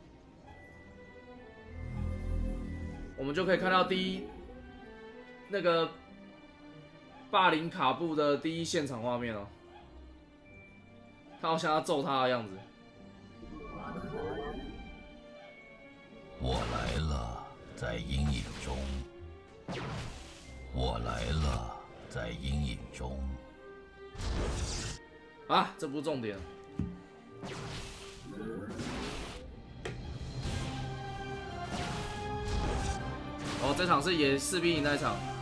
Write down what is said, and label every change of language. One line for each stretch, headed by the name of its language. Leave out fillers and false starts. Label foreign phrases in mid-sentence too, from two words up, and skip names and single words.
Chinese: 我們就可以看到那個霸凌卡布的第一現場畫面哦。他好像要揍他的樣子。我來了，在陰影中。我來了，在陰影中。啊，這不是重點。 哦，這場是也4比0那一場。